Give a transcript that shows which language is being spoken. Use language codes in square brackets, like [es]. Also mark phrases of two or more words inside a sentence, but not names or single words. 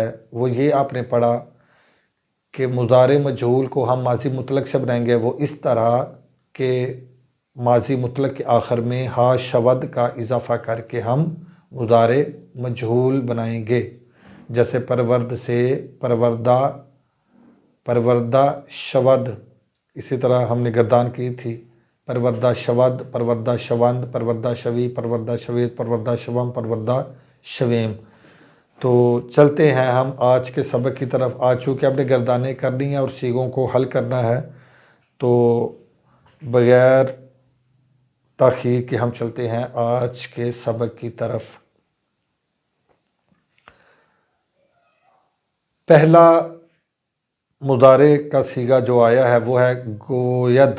[ur] وہ یہ آپ نے پڑھا کہ مضارع مجہول کو ہم ماضی مطلق سے بنائیں گے، وہ اس طرح کہ ماضی مطلق کے آخر میں [fa] ہا شود [ur] کا اضافہ کر کے ہم مضارع مجہول بنائیں گے، جیسے پرورد سے [fa] پروردہ، پروردہ شود۔ [ur] اسی طرح ہم نے گردان کی تھی، [fa] پروردہ شود، پروردہ شوند، پروردہ شوی، پروردہ شویت، پروردہ شوم، پروردہ شویم۔ [ur] تو چلتے ہیں ہم آج کے سبق کی طرف۔ آج چونکہ ہم نے گردانیں کرنی ہیں اور صیغوں کو حل کرنا ہے، تو بغیر تاخیر کے ہم چلتے ہیں آج کے سبق کی طرف۔ پہلا مضارع کا صیغہ جو آیا ہے وہ ہے گوید۔